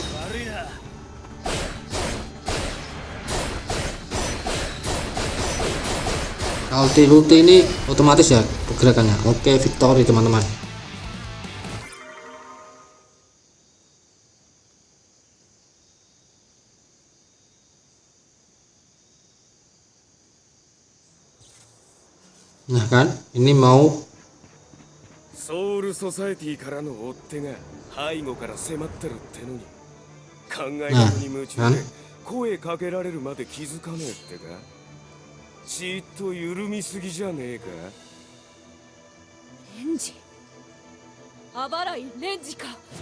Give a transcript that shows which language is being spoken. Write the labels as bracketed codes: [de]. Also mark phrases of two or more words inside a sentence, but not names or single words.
[id] Ulti ini otomatis ya pergerakannya. Oke, victory teman-teman. Nah kan, ini mau [ja] ソウルソサエティからの追っ手が背後から迫ってるってのに考え事に夢中で声かけられるまで気づかねえってか。ちっと緩みすぎじゃねえか。レンジ、あばらいレンジか。